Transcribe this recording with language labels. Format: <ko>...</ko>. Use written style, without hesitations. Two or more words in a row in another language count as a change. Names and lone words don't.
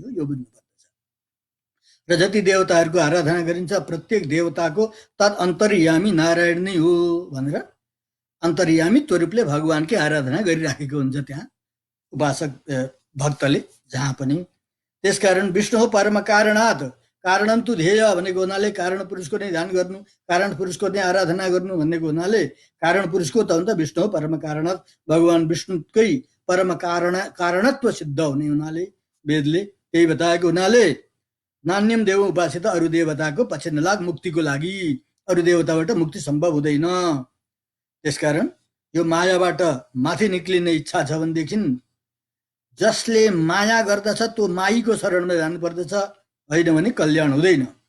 <ne>यो बुझ्नुपर्दछ। र जति देवताहरूको आराधना गरिन्छ प्रत्येक देवताको तदअन्तर्यामी नारायण नै हो भनेर अन्तर्यामित्व रूपले भगवानकै आराधना गरिराखेको हुन्छ त्यहाँ उपासक भक्तले जहाँ पनि। त्यसकारण</ne> <sa>विष्णु परम कारणात् कारणन्तु ध्येय</sa> <ne>भनेको हुनाले कारण पुरुषको नै ध्यान गर्नु, कारण पुरुषको नै आराधना गर्नु भन्नेको हुनाले कारण पुरुषको त हुन्छ</ne> <sa>विष्णु परम कारणात्</sa> <ne>भगवान विष्णुकै परम कारणत्व सिद्ध हुने हुनाले वेदले त्यही बताएको हुनाले</ne> <sa>नान्यम देव उपासित</sa> <ne>अरू देवताको पछि नलाग मुक्तिको लागि। अरू देवताबाट मुक्ति सम्भव हुँदैन। त्यसकारण यो मायाबाट माथि निक्लिने इच्छा छ भनेदेखि जसले माया गर्दछ त्यो माईको शरणमा जानुपर्दछ, होइन भने कल्याण हुँदैन।</ne>